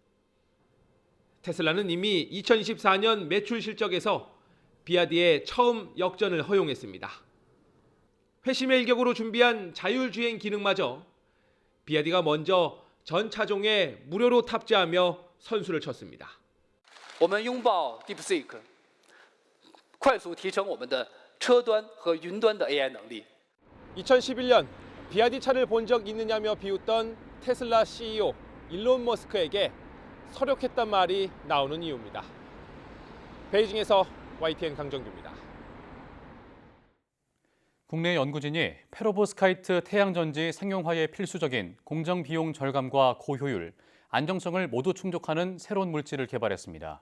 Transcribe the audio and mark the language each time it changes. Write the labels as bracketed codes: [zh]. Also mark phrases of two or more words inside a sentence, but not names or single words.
[ko] 테슬라는 이미 2024년 매출 실적에서 비아디의 처음 역전을 허용했습니다. 회심의 일격으로 준비한 자율주행 기능마저 비아디가 먼저 전 차종에 무료로 탑재하며 선수를 쳤습니다. [zh] 我们拥抱 DeepSeek， 快速提升我们的车端和云端的 AI 能力。 [ko] 2011년 비아디 차를 본 적 있느냐며 비웃던 테슬라 CEO 일론 머스크에게 설욕했단 말이 나오는 이유입니다. 베이징에서 YTN 강정규입니다. 국내 연구진이 페로브스카이트 태양전지 상용화에 필수적인 공정 비용 절감과 고효율, 안정성을 모두 충족하는 새로운 물질을 개발했습니다.